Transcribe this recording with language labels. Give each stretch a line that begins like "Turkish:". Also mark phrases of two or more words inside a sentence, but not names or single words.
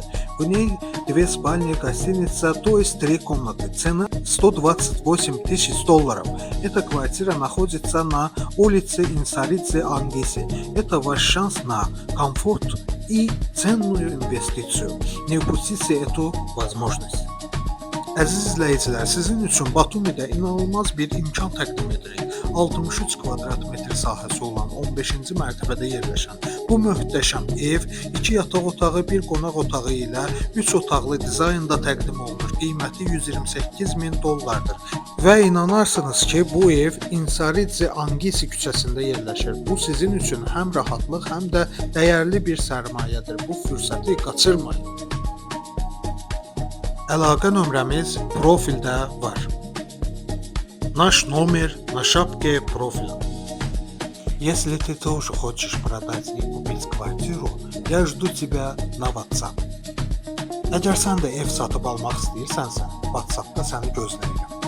Russian: В ней две спальни, гостиница, то есть три комнаты. Цена $128 тысяч. Эта квартира находится на улице Инсаридзе Ангиси. Это ваш шанс на комфорт и ценную инвестицию. Не упустите эту возможность.
Azerbaijani: Əziz izləyicilər, sizin üçün Batumidə inanılmaz bir imkan təqdim edirik. 63 kvadrat metr sahəsi olan 15-ci mərtəbədə yerləşən bu möhtəşəm ev 2 yataq otağı, 1 qonaq otağı ilə 3 otaqlı dizaynda təqdim olunur. Qiyməti $128.000-dır. Və inanarsınız ki, bu ev İnsaridze Angisi küçəsində yerləşir. Bu sizin üçün həm rahatlıq, həm də dəyərli bir sərmayədir. Bu fürsəti qaçırmayın. Əlaqə nömrəmiz profildə var.
Russian: Наш номер на шапке профиля. Если ты тоже хочешь продать и купить квартиру, я жду тебя на WhatsApp.
Azerbaijani: Əgər sən də ev satıb almaq istəyirsənsə, WhatsAppda səni gözləyirəm.